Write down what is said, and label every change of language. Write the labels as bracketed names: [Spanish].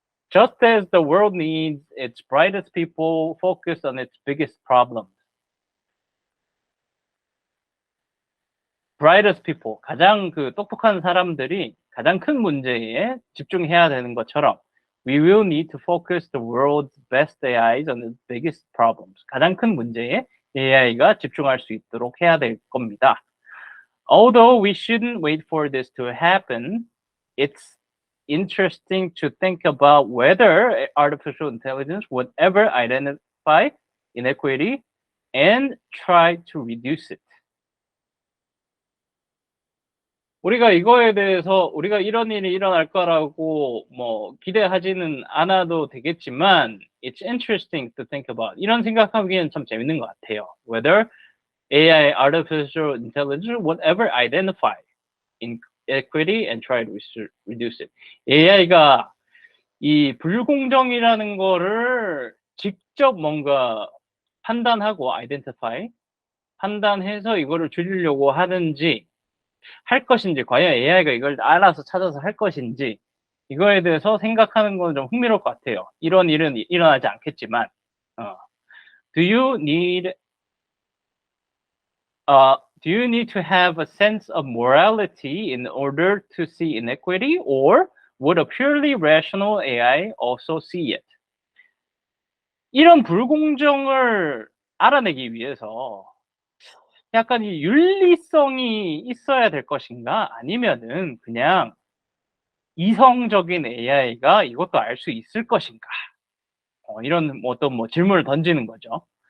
[English] Just as the world needs its brightest people focused on its biggest problems. brightest people, [Korean] 가장 그 똑똑한 사람들이 가장 큰 문제에 집중해야 되는 것처럼 [English] we will need to focus the world's best AIs on its biggest problems. [Korean] 가장 큰 문제에 AI가 집중할 수 있도록 해야 될 겁니다. [English] Although we shouldn't wait for this to happen, it's interesting to think about whether artificial intelligence would ever identify inequity and try to reduce it. [Korean] 우리가 이거에 대해서 우리가 이런 일이 일어날 거라고 뭐 기대하지는 않아도 되겠지만 [English] it's interesting to think about. [Korean] 이런 생각하기엔 참 재밌는 것 같아요. [English] Whether AI, artificial intelligence, would ever identify inequity and try to reduce it. [Korean] AI가 이 불공정이라는 거를 직접 뭔가 판단하고 identify, 판단해서 이거를 줄이려고 하는지 할 것인지, 과연 AI가 이걸 알아서 찾아서 할 것인지 이거에 대해서 생각하는 건 좀 흥미로울 것 같아요. 이런 일은 일어나지 않겠지만 [English] Do you need to have a sense of morality in order to see inequity, or would a purely rational AI also see it? [Korean] 이런 불공정을 알아내기 위해서 약간 이 윤리성이 있어야 될 것인가? 아니면은 그냥 이성적인 AI가 이것도 알 수 있을 것인가? 이런 어떤 질문을 던지는 거죠.